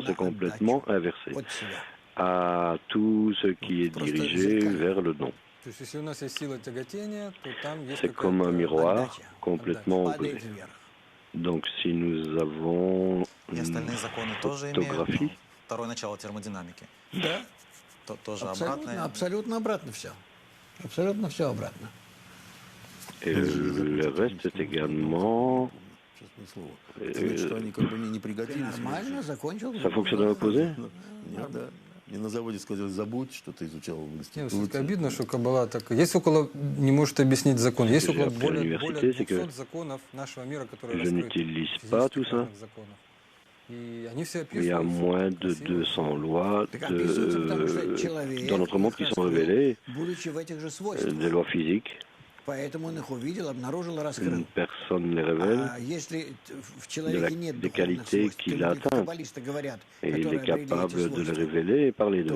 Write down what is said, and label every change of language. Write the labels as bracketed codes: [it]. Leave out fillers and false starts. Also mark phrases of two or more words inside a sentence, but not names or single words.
[fr] C'est complètement inversé à tout ce qui est dirigé vers le don. C'est comme un miroir complètement opposé. Donc, si nous avons une photographie, [ru] Абсолютно обратно все. Абсолютно все обратно. [fr] Et le reste est également... Ça fonctionne à l'opposé? [ru] Мне на заводе сказали, забудь, что ты изучал в институте. Обидно, что Каббала так... Есть около... Не может объяснить закон. Есть около более 200 законов нашего мира, которые раскрыты. [fr] Je n'utilise pas tout ça. Il y a moins de 200 lois dans notre monde qui sont révélées, des lois physiques. Une personne les révèle des qualités qu'il a atteintes et il est capable de les révéler et parler d'eux.